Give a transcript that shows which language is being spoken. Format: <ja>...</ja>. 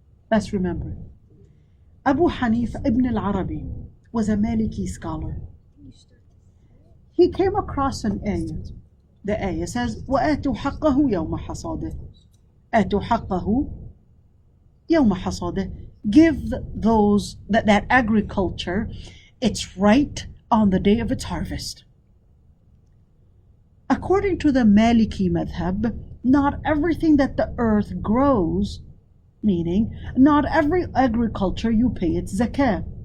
<en>Let's remember. Abu Hanifa Ibn al-Arabi was a Maliki scholar. He came across an ayah. The ayah says,</en> <ar>وَآتُوا حَقَّهُ يَوْمَ حَصَادِهِ. آتُوا حَقَّهُ يَوْمَ حَصَادِهِ.</ar> <en>Give those, that agriculture, its right on the day of its harvest. According to the Maliki madhab, not everything that the earth grows, meaning not every agriculture you pay its zakah.</en>